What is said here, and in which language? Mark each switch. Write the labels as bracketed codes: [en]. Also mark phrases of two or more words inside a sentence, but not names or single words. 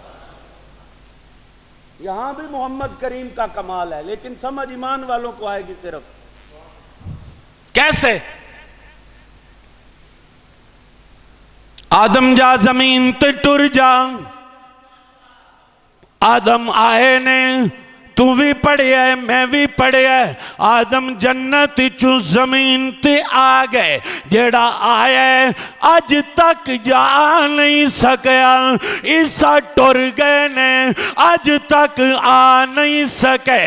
[ur] یہاں بھی محمد کریم کا کمال ہے، لیکن سمجھ ایمان والوں کو آئے گی صرف۔ [pa] کیسے؟ آدم جا زمین تے ٹر جا، آدم آئے نے تو بھی پڑھیا ہے میں بھی پڑھیا ہے. آدم جنت چوں زمین تے آ گئے، جیڑا آیا اج تک جا نہیں سکیا. عیسیٰ ٹر گئے نے اج تک آ نہیں سکے.